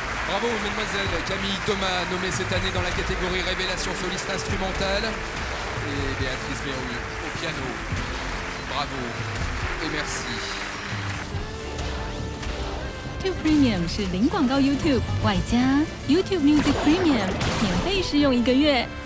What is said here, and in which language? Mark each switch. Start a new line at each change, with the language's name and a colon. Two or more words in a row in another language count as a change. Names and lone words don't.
French: Bravo, mademoiselle Camille Thomas, nommée cette année dans la catégorie Révélation soliste instrumentale. Et Béatrice Berru au piano. Bravo et merci.
Chinese: YouTube Premium 是零广告 YouTube 外加 YouTube Music Premium 免费试用1个月。